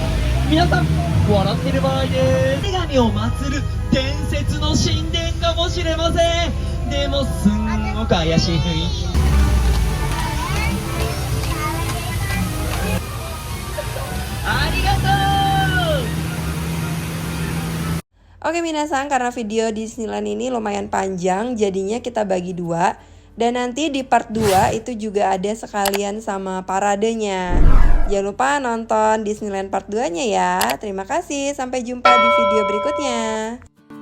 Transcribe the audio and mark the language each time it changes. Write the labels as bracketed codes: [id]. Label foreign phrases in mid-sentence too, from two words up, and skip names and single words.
[ja] 皆さん笑ってる場合です。女神を祀る伝説の神殿かもしれません。でもすんごく怪しい雰囲気。ありがとう。 [id] Oke minasan, karena video Disneyland ini lumayan panjang, jadinya kita bagi dua. Dan nanti di part 2 itu juga ada sekalian sama paradenya. Jangan lupa nonton Disneyland part 2-nya ya. Terima kasih, sampai jumpa di video berikutnya.